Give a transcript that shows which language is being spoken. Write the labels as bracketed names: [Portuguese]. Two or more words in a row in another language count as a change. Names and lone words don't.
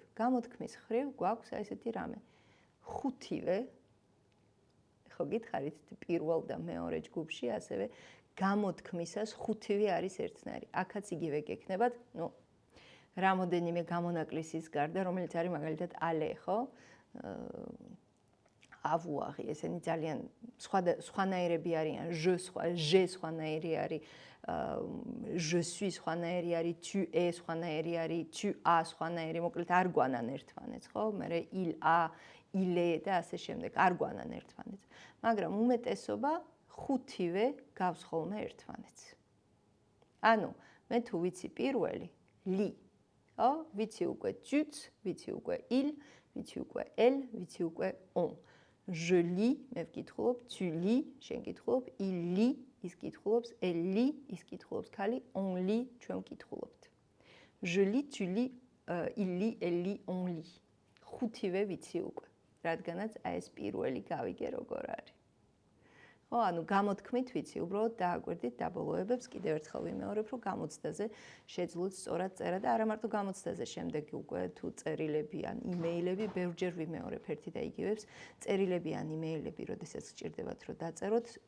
[Georgian] გამოთქმის მხრივ გვაქვს ესეთი რამე. ხუთივე, ხო გითხარით, პირველ და მეორე ჯგუფში, ასევე გამოთქმისას ხუთივე არის ერთნაირი. აქაც იგივე გექნებათ, რამოდენიმე გამონაკლისის გარდა, რომელიც არის მაგალითად ale, ხო? avoir, ესენი ძალიან სხვანაირები არიან, je სხვანაირი არის, [French] je suis [Georgian] სხვანაირი არის, [French] tu es [Georgian] სხვანაირი არის, [French] tu as [Georgian] სხვანაირი, მოკლედ არ გვანან ერთმანეთს, ხო? მერე [French] il a, il est [Georgian] და ასე შემდეგ, არ გვანან ერთმანეთს. მაგრამ უმეტესობა ხუთივე გავს ხოლმე ერთმანეთს. ანუ მე თუ ვიცი პირველი, li, ხო? ვიცი უკვე tu, ვიცი უკვე il, ვიცი უკვე elle, ვიცი უკვე on. [French] Je lis, [Georgian] მე ვკითხულობ, [French] tu lis, [Georgian] შენ კითხულობ, [French] il lit, [Georgian] ის კითხულობს, [French] elle lit, [Georgian] ის კითხულობს, ქალი, [French] on lit, [Georgian] ჩვენ ვკითხულობთ. [French] Je lis, tu lis, il lit, elle lit, on lit. [Georgian] ხუთივე ვიცი უკვე, რადგანაც ეს პირველი გავიგე როგორ არის. ხო, ანუ გამოთქმით ვიცი, უბრალოდ დააკვირდით დაბოლოებებს, კიდევ ერთხელ ვიმეორებ, რომ გამოცდაზე შეძლოთ სწორად წერა და არა მარტო გამოცდაზე, შემდეგ უკვე თუ წერილები ან იმეილები, ბევრჯერ ვიმეორებ ერთი და იგივებს, წერილები ან იმეილები, როდესაც გჭირდებათ, რომ დაწეროთ,